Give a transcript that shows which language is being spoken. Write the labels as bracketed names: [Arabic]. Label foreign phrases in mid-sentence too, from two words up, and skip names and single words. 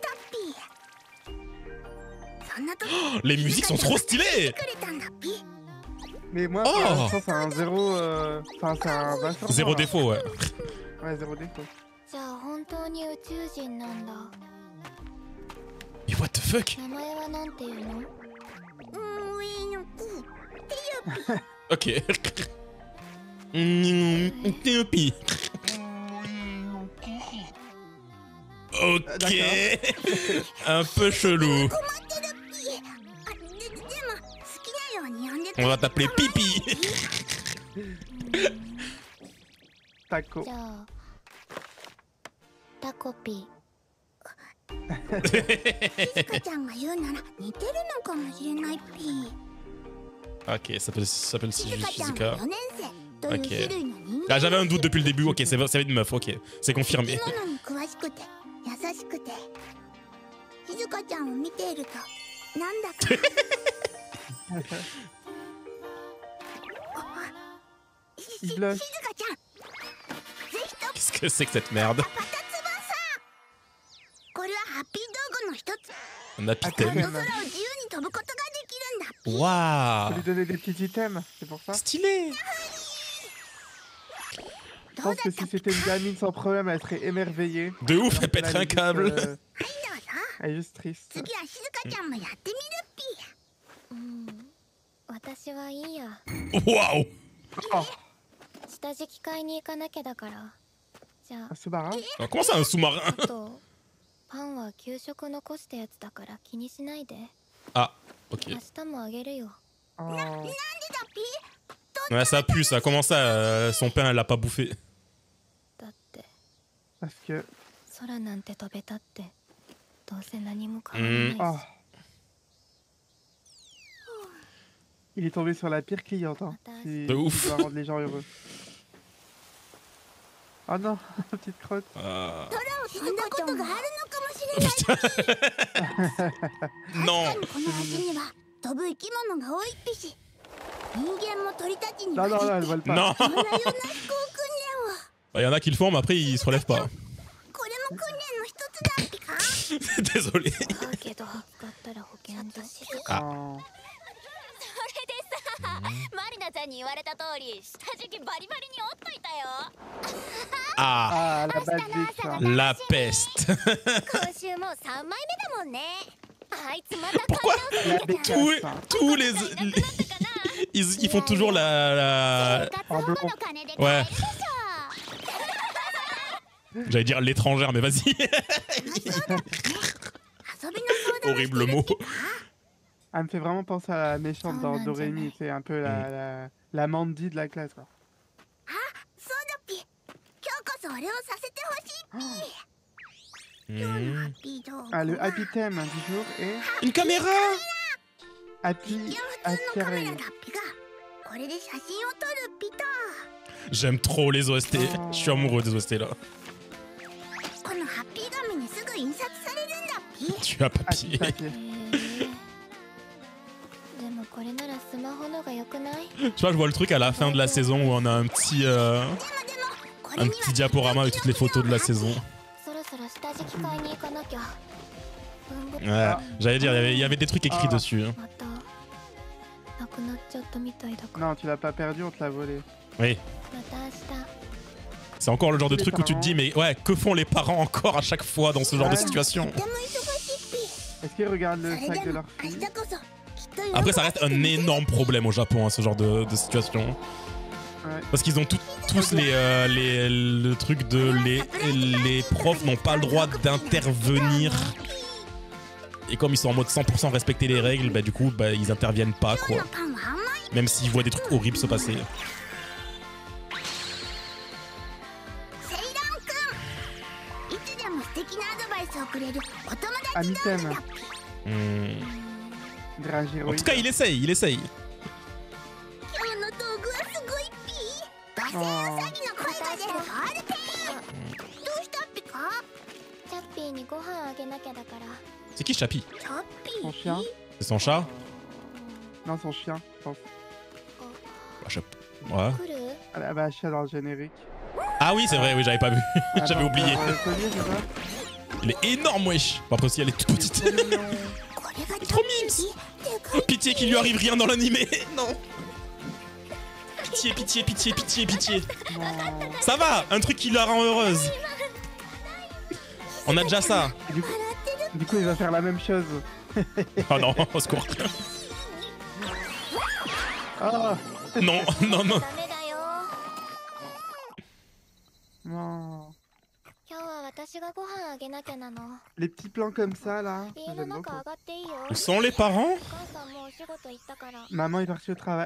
[French] Oh, les musiques sont trop stylées. Mais moi, Oh. pour l'instant, c'est un zéro. Enfin, c'est un 20 sur 100, Zéro là. défaut, ouais. Ouais, zéro défaut. Mais [English] what the fuck? [Japanese] 名前はなんていうの？ [French] Ok. Pi. Ok. Un peu chelou. On va t'appeler Pipi. Taco. [Japanese] じゃあタコピ静香ちゃんが言うなら似てるのかもしれないピー。 [French] Ok, ça s'appelle [Japanese] 静香ちゃん Shizuka. は4年生という種類の人間。 [French] Ah, j'avais un doute depuis le début. Ok, ça va être une meuf. Ok, c'est [Japanese] 生 [French] confirmé. [Japanese] き物に詳しくて優しくて静香ちゃんを見ているとなんだか [French] Il blush. [Japanese] 静香ちゃんぜひと [French] Qu'est-ce que c'est que cette merde? [Japanese] パタツバさこれはハッピー道具の一つ。 [French] Un apithème. [Japanese] 空を自由に飛ぶことができるんだ。 [French] Faut Waouh. lui donner des petits items, c'est pour ça. Stylé. Je pense que si c'était une gamine sans problème, elle serait émerveillée. De ouf, Alors elle que là, pèterait un est juste, câble. [Japanese] はいどうぞ。 [French] Elle est juste triste. [Japanese] 次は静香ちゃんもやってみるピー。うん私はいいや [French] Waouh. Oh, [Japanese] 下敷き買いに行かなきゃだからじゃ [French] un sous-marin. Alors, comment ça, un sous-marin? [Japanese] ああとパンは給食残したやつだから気にしないで [French] Ah, ok. [Japanese] 明日もあげるよ [French] Oh. [Japanese] なんでだピー。 [French] Ouais, ça pue, ça. Comment ça, son pain, elle l'a pas bouffé? [Japanese] だって [French] Parce que. [Japanese] 空なんて飛べたってどうせ何も変わらないし、 [French] Oh. Il est tombé sur la pire cliente. Hein. De Il ouf. doit rendre les gens heureux. Oh non, petite crotte. Ah. [Japanese] そんなことがあるのかもしれない。 [French] Non. [Japanese] この橋には飛ぶ生き物が多いっぴし。人間も鳥たちに [French] Non, [Japanese] 混 [French] non, [Japanese] じ [French] non, [Japanese] っ [French] elle [Japanese] て [French] vole pas. Non. [Japanese] こんなような飛行訓練を。 [French] Il y en a qui le font, mais après, ils se relèvent pas. [Japanese] これも訓練の一つだっぴか。 [French] Désolé. [Japanese] だけど使ったら保険と静か [French] Oh. [Japanese] それでさ、マリナちゃんに言われた通り下敷きバリバリに折っといたよ。 [French] Ah, Ah, la [English] bad bitch. [French] Hein. la peste. [Japanese] 今週も3枚目だもんね。あいつまた [French] Pourquoi La tous, bécasse. Hein. tous les... Ils font toujours la... [Japanese] 生活保護の金で買え [French] Ouais. [Japanese] るでしょ。 [French] J'allais dire l'étrangère, mais vas-y. [Japanese] 遊びの相談をしてる [French] Horrible mot. Elle me fait vraiment penser à la méchante dans Oh, Doremi. C'est un peu la Mandy de la classe. Quoi. [Japanese] そうだっぴ。今日こそ俺をさせてほしいっぴ。 Hmm. ハッピー道具 [French] Ah, le [Japanese] は [English] happy theme [French] du jour est Une caméra. Happy [Japanese] 一見普通のカメラ [French] Appareil. [Japanese] だっぴがこれで写真を撮るっぴと。 [French] J'aime trop les OST. Je suis amoureux des OST là. [Japanese] このハッピー紙にすぐ印刷されるんだっぴ。 [French] Tu as papier. Happy papier. [Japanese] へえでもこれならスマホのが良くない？ [French] Tu vois, je vois le truc à la fin de la saison où on a un petit, [Japanese] これ [French] un [Japanese] には [French] petit diaporama avec toutes les photos de la saison. [Japanese] そろそろ下敷き買いに行かなきゃ。文房具 [French] Ouais, j'allais dire, il y avait des trucs écrits Ah. dessus. Hein. [Japanese] またなくなっちゃったみたいだから。 [French] Non, tu l'as pas perdu, on te l'a volé. Oui, [Japanese] また明日。 [French] c'est encore le genre de Les truc où tu te dis, mais ouais, que font les parents encore à chaque fois dans ce genre de Ouais. situation? [Japanese] とても忙しいっぴ。 [French] Est-ce qu'ils regardent [Japanese] そ [French] le [Japanese] れ [French] sac [Japanese] で [French] de [Japanese] も [French] leur [Japanese] 明 [French] fille? [Japanese] 日こそきっと喜ば [French] Après, ça [Japanese] せ [French] reste [Japanese] て [French] un [Japanese] みせる [French] énorme problème au Japon, hein, ce genre de situation. Ouais. Parce qu'ils ont tous le truc de les profs n'ont pas le droit d'intervenir. Et comme ils sont en mode 100% respecter les règles, bah du coup, bah ils interviennent pas [Japanese] 今日 [French] quoi. [Japanese] のパンは甘い。 [French] Même s'ils voient des trucs horribles se passer. [Japanese] セイラン君いつでも素敵なアドバイスをくれるお友達 [French] Ami [Japanese] 道 [French] thème. [Japanese] 具だっぴ。 Hmm. [French] Drage En héroïque. tout cas, il essaye. [Japanese] 今日の道具はすごいっぴ。馬船ウサギの声が出るゴールペン。どうしたっぴか。チャッピーにご飯あげなきゃだから。 [French] C'est qui Chappie? [Japanese] チャッピ [French] Son [Japanese] ー。 [French] chien? C'est son chat? Non, son chien, je pense. Bah, ouais. [Japanese] 来る？ [French] Elle avait un chien dans le générique. Ah oui, c'est vrai, oui, j'avais pas vu. Ah, J'avais non, oublié. le collier, c'est ça? Il est énorme, wesh. Bon, après aussi, elle est toute petite. trop mignon. [Japanese] これがチャッ [French] trop [Japanese] ピ [French] mimes. [Japanese] ー。でかい。 [French] Pitié qu'il lui arrive rien dans l'animé. Non. Pitié, pitié, pitié, pitié, pitié. Non. Ça va, un truc qui la rend heureuse. On a déjà ça. Et du coup, [Japanese] 笑ってる [French] Du coup, il va faire la même chose. Oh non, au secours. Ah Non, non, non. [Japanese] ダメだよ。 [French] non. [Japanese] 今日は私がご飯あげなきゃなの。 [French] Les petits plans comme ça, là. [Japanese] 家の [French] J'aime [Japanese] 中 [French] beaucoup. [Japanese] 上がっていいよ。 [French] Où sont les parents? [Japanese] お母さんもうお仕事行ったから。 [French] Maman est partie au travail.